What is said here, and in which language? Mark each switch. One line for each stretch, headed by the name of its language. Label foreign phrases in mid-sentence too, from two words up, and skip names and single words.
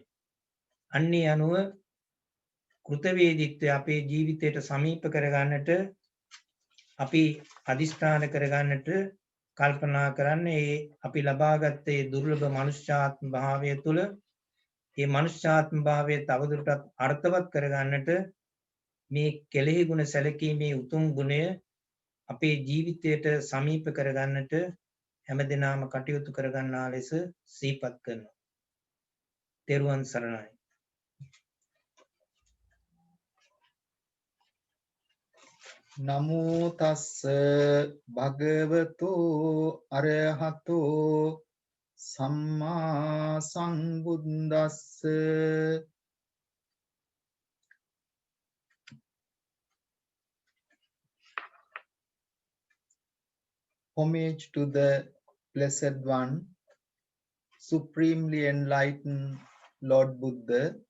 Sinhala: අන්නේ අනුව කෘතවේදීත්වය අපේ ජීවිතයට සමීප කරගන්නට අපි අදිෂ්ඨාන කරගන්නට කල්පනා කරන්නේ අපි ලබාගත්තේ දුර්ලභ මනුෂ්‍යාත්ම භාවය තුළ මේ මනුෂ්‍යාත්ම භාවය තවදුරටත් අර්ථවත් කරගන්නට මේ කෙලෙහි ගුණ සැලකීමේ උතුම් ගුණය අපේ ජීවිතයට සමීප කරගන්නට හැමදෙනාම කටයුතු කරගන්නා ලෙස සිහිපත් කරනවා. තෙරුවන් සරණයි.
Pali: නමෝ තස්ස භගවතු අරහතෝ සම්මා සම්බුද්දස්ස.
English: Homage to the Blessed One, Supremely Enlightened Lord Buddha.